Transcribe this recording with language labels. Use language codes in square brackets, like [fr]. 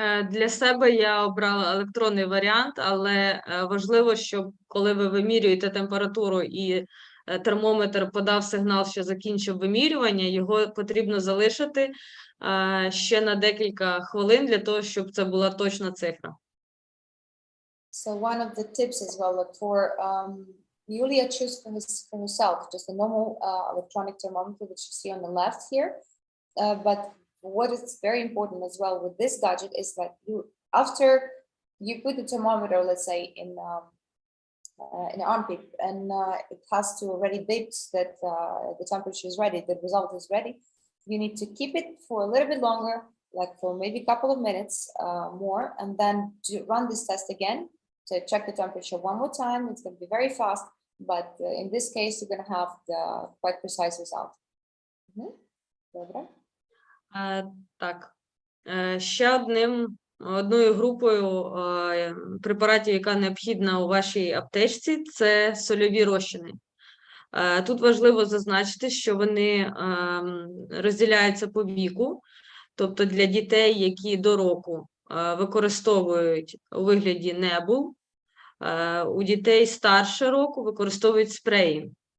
[uk] Для себе я обрала електронний варіант, але важливо, щоб коли ви вимірюєте температуру і термометр подав сигнал, що закінчив вимірювання, його потрібно залишити ще на декілька хвилин для того, щоб це була точна цифра. [en] So one of the tips as well, like for Yulia choose for herself just a normal electronic thermometer that you see on the left here, but what is very important as well with this gadget is that after you put the thermometer, let's say in an armpit, and it has to already beep that the temperature is ready, the result is ready. You need to keep it for a little bit longer, like for maybe a couple of minutes more, and then to run this test again to check the temperature one more time. It's going to be very fast, but in this case, you're going to have the quite precise result. [uk] Добре. Так. Ще одною групою препаратів, яка необхідна у вашій аптечці, це сольові розчини. Тут важливо зазначити, що вони розділяються по віку, тобто для дітей, які до року використовують у вигляді небул, у дітей старше року використовують спреї.